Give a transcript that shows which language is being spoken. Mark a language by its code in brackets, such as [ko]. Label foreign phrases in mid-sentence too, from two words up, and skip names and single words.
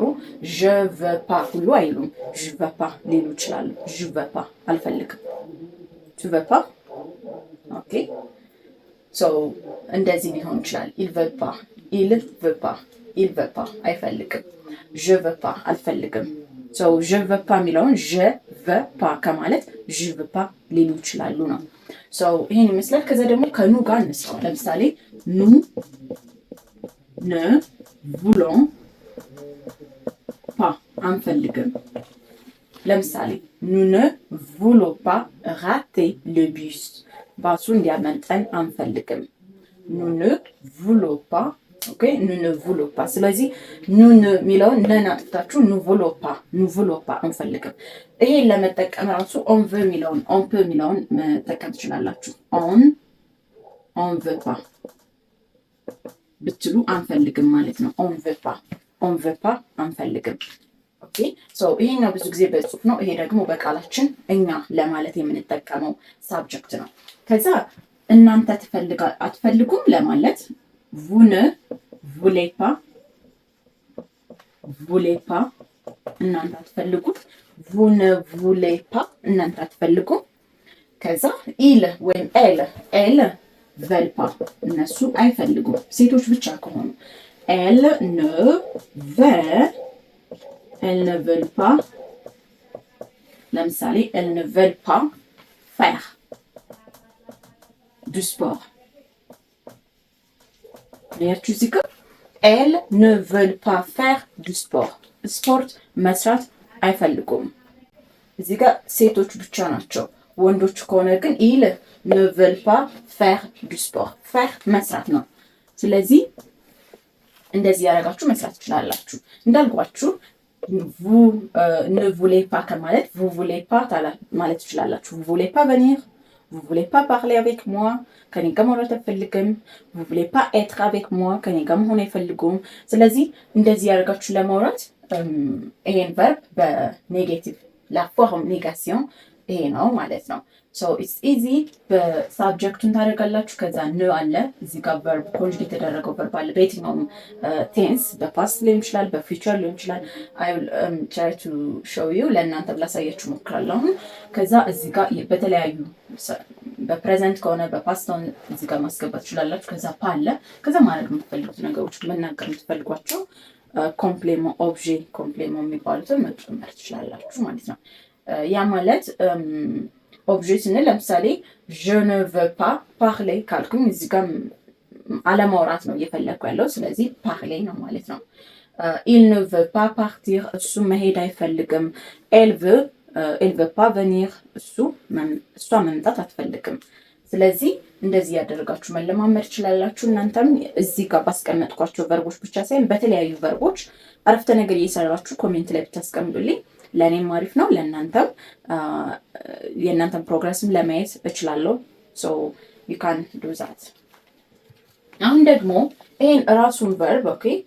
[fr] je veux pas [am] ሁሉ አይሉም [fr] je veux pas [am] ሊሉ ይችላሉ። [fr] je veux pas [am] አልፈልግም [fr] tu veux pas [am] ኦኬ so እንደዚህ ሊሆን ይችላል። [fr] il veut pas il veut pas il veut pas [am] አይፈልግም። [fr] je veux pas [am] አልፈልግም። so [fr] je veux pas [am] የሚለውን [fr] je veux pas [am] ከማለት [fr] je veux pas [am] ሊሉ ይችላሉ ነው። so ይሄን ይመስላል። ከዛ ደግሞ ከኑ ጋር እንስራው። ለምሳሌ [fr] nous ne voulons [am] pas አንፈልግም። ለምሳሌ [fr] nous ne voulons pas rater le bus [am] ባሱ እንዲያመልጠን አንፈልግም። [fr] nous ne voulons pas [am] ኦኬ [fr] nous ne voulons pas። [am] ስለዚህ [fr] nous ne [am] ሚለውን ነን አጥፍታችሁ [fr] nous voulons pas [am] አንፈልግም። ይሄን ለመጠቀም ራሱ [fr] on veut [am] ሚለውን [fr] on peut [am] ሚለውን መጠቀም ትችላላችሁ። [fr] on veut pas [am] ብትሉ አንፈልግም ማለት ነው። [fr] on veut pas [am] አንፈልግም። ኦኬ ሶ ይሄኛው ብዙ ጊዜ በጽሁፍ ነው። ይሄ ደግሞ በቃላችን እኛ ለማለት የምንጠቀመው ሳብጀክት ነው። ከዛ እናንተ አትፈልጉም ለማለት [fr] vous ne voulez [am] pas እናንተ አትፈልጉም። [fr] vous ne voulez pas [am] እናንተ አትፈልጉም። ከዛ il ወይም [fr] elle veulent pas [am] እነሱ አይፈልጉም ሴቶች ብቻ ከሆኑ [fr] elle ne veulent pas [am] ለምሳሌ [fr] elle ne veulent pas faire du sport [am] ያችሁ እዚህ ጋር [fr] elles ne veulent pas faire du sport [am] ስፖርት መስራት አይፈልጉም። እዚህ ጋር ሴቶች ብቻ ናቸው። ወንዶች ከሆነ ግን [fr] ils ne veulent pas faire du sport [am] faire መስራት ነው። ስለዚህ እንደዚህ ያደርጋችሁ መስራት ትችላላችሁ። እንዳልኳችሁ [fr] vous ne voulez pas [am] ከማለት [fr] vous voulez pas [am] ማለት ትችላላችሁ። [fr] vous voulez pas venir, vous voulez pas parler avec moi [am] ከኔ ጋር ማውራት አትፈልግም። [fr] vous voulez pas être avec moi [am] ከኔ ጋር መሆን አይፈልጉም። ስለዚህ እንደዚህ ያደርጋችሁ ለማውራት ይሄን ቨርብ በኔጌቲቭ [fr] la forme négation [am] ይሄ ነው ማለት ነው። [en] so it's easy [am] በሳብጀክቱን ታደርጋላችሁ። ከዛ ነ አለ እዚህ ጋር ቨርብ ኮንጁጌት የተደረገው ቨርብ አለ። በየትኛውም ቴንስ በፓስት ሊሆን ይችላል፣ በፊውቸር ሊሆን ይችላል። [en] I will try to show you [am] ለእናንተ ብላሳያችሁ እሞክራለሁ። ከዛ እዚህ ጋር በተለያዩ በፕሬዘንት ከሆነ በፓስት ሆነ እዚህ ጋር ማስገባት ትችላላችሁ። ከዛ ፓ አለ። ከዛ ማድረግ የምትፈልጉት ነገሮች መናገር የምትፈልጓቸው [fr] complément objet complément [am] የሚባሉትን መጨመር ትችላላችሁ ማለት ነው። ያ ማለት ኦብጄ ስንል ለምሳሌ [fr] je ne veux pas parler [am] ካልኩኝ እዚህ ጋር አለማውራት ነው እየፈለግኩ ያለው። ስለዚህ parler ነው ማለት ነው። [fr] il ne veut pas partir [am] እሱ መሄድ አይፈልግም። [fr] elle veut pas venir [am] እሷ መምጣት አትፈልግም። ስለዚህ እንደዚህ ያደርጋችሁ መለማመድ ትችላላችሁ። እናንተም እዚህ ጋር ባስቀመጥኳቸው ቨርቦች ብቻ ሳይሆን በተለያዩ ቨርቦች አረፍተ ነገር እየሰራችሁ ኮሜንት ላይ ብታስቀምጡልኝ ለእኔም አሪፍ ነው፣ ለእናንተም የእናንተም ፕሮግረስም ለማየት እችላለሁ። [en] so you can do that። [am] አሁን ደግሞ ይሄን ራሱን ቨርብ ኦኬ